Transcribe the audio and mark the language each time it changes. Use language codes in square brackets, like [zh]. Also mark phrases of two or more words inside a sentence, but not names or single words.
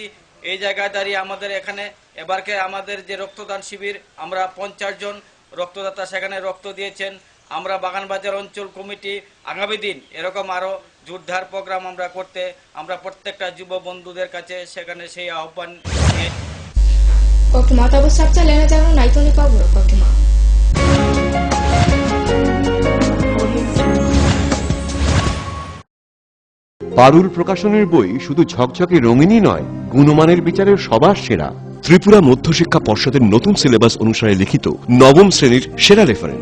[bn] এই জায়গায় দাঁড়িয়ে আমাদের এখানে এবারকে আমাদের যে রক্তদান শিবির আমরা 50 জন রক্তদাতা সেখানে রক্ত দিয়েছেন। আমরা বাগানবাজার অঞ্চল কমিটি আগামী দিন এরকম আরও জোরদার প্রোগ্রাম আমরা করতে আমরা প্রত্যেকটা যুব বন্ধুদের কাছে সেখানে সেই আহ্বান নিয়ে [trp] Kokuma tabu sabca lena jaro naitoni paburo kokuma. [bn] পারুল প্রকাশনের বই শুধু ঝকঝকে রঙিনই নয়, গুণমানের বিচারের সবার সেরা। ত্রিপুরা মধ্যশিক্ষা পর্ষদের নতুন সিলেবাস অনুসারে লিখিত নবম শ্রেণীর সেরা রেফারেন্স।